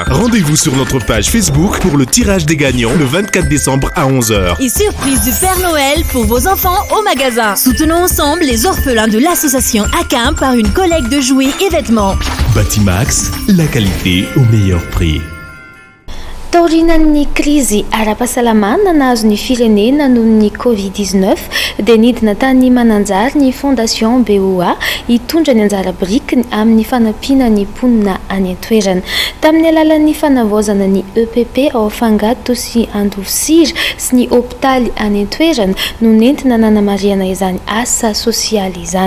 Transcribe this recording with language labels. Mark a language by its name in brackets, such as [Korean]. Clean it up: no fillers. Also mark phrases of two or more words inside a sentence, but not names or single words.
[French] Rendez-vous sur notre page Facebook pour le tirage des gagnants le 24 décembre à 11h. Et surprise du Père Noël pour vos enfants au magasin. Soutenons ensemble les orphelins de l'association ACAM par une collecte de jouets et vêtements. Batimax, la qualité au meilleur prix. [Malagasy] Taorinan'ny krizy ara-pahasalamana nahazo ny firenena noho ny Covid-19 dia nidina tany Mananjary ny Fondation BOA hitondra ny anjara birikiny amin'ny fanampiana ny mponina any an-toerana. Tamin'ny alalan'ny fanavaozana ny EPP ao Afangato sy Andovosira sy ny hôpitaly any an-toerana no nentina nanamariana izany asa sosialy izany.